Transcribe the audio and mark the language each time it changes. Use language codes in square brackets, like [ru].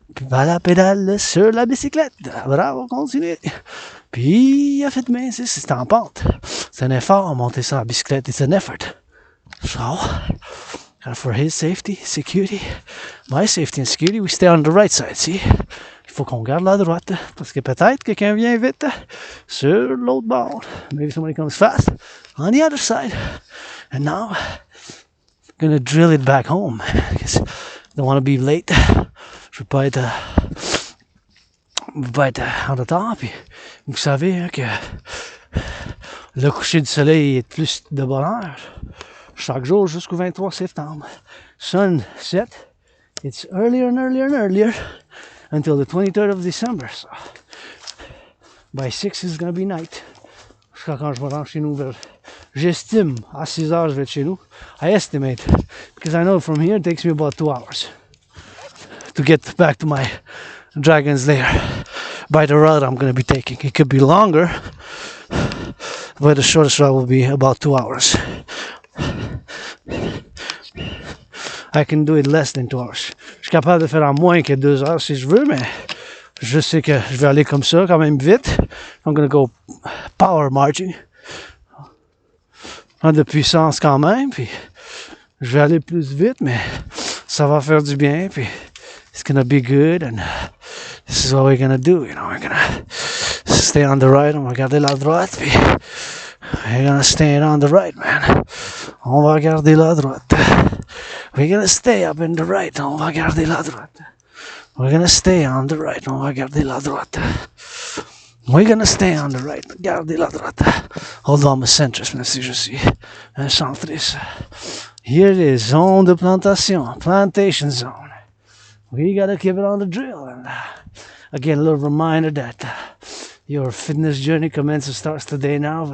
[fr] À la pédale sur la bicyclette. Bravo, continuez. Puis, faites bien, c'est en pente. C'est un effort, monter sur la bicyclette. [en] It's an effort. So, for his safety, security, my safety and security, we stay on the right side, see? [fr] Il faut qu'on garde la droite, parce que peut-être quelqu'un vient vite sur l'autre bord. [en] Maybe somebody comes fast on the other side. And now, I'm gonna drill it back home, because I don't want to be late. [fr] Je veux pas être en retard. Puis vous savez que le coucher du soleil est plus de bonheur chaque jour jusqu'au 23 septembre. [en] Sunset, it's earlier and earlier and earlier until the 23rd of December. So by 6 it's gonna be night. [fr] Jusqu'à quand je me rends chez nous j'estime à 6 heures je vais être chez nous. [en] I estimate because I know from here it takes me about 2 hours to get back to my dragon's lair by the route I'm going to be taking. It could be longer, but the shortest route will be about 2 hours. I can do it less than 2 hours. [fr] Je suis capable de faire en moins que 2 heures si je veux, mais je sais que je vais aller comme ça quand même vite. [en] I'm going to go power marching. [fr] De puissance quand même, puis je vais aller plus vite, mais ça va faire du bien, puis [en] it's gonna be good, and this is what we're gonna do. You know, we're gonna stay on the right. [fr] On va garder la droite. Puis [en] we're gonna stay on the right, man. [fr] On va garder la droite. [en] We're gonna stay up in the right. [fr] On va garder la droite. [en] We're gonna stay on the right. [fr] On va garder la droite. [en] We're gonna stay on the right. [fr] Garder la droite. [en] Hold on, I'm a centrist, [fr] même si je suis un centriste. [en] Here it is, [fr] zone de plantation, [en] plantation zone. We gotta keep it on the drill. And again, a little reminder that your fitness journey starts today now.